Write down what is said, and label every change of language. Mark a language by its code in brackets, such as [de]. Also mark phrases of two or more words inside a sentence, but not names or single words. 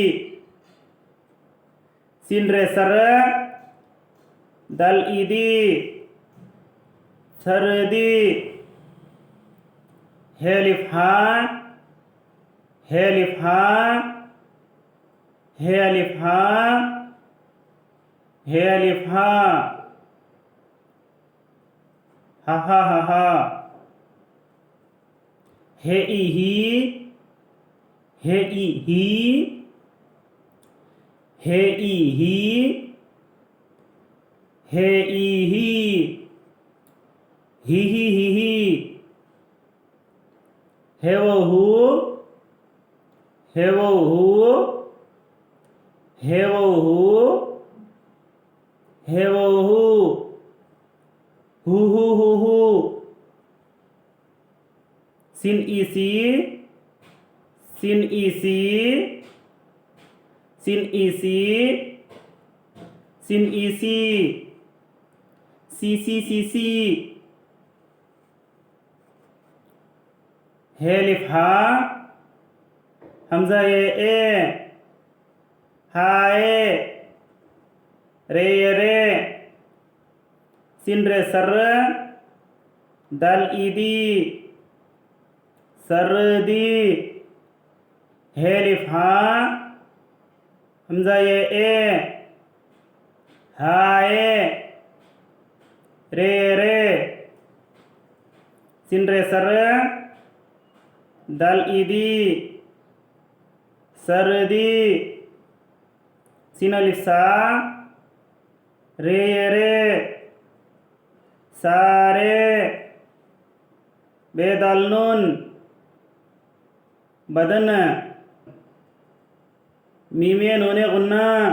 [ur] سین رے سر، دال ای دی، سردی، ہے الف ہاں، ہے الف ہاں، ہے الف ہاں، ہے الف ہاں, ہا ہا ہا ہا, ہے ای ہی، ہے ای ہی، ہے ای ہی، ہے ای ही, ہے واؤ ہو، ہے واؤ ہو، ہے واؤ ہو، ہے واؤ ہو، سین ای سی، سین ای سی، سین ای سی، سین ای सी, ہے الف ہا، ہمزہ اے، ہائے، رے رے، سین رے سر، دال ای دی، سردی، ہے الف ہا، ہمزہ اے, ہائے، رے رے, سین رے سر، دال ای دی، سردی، سین الف سا، رے رے، سارے، بے دال نون، بدن، میم نون غنہ,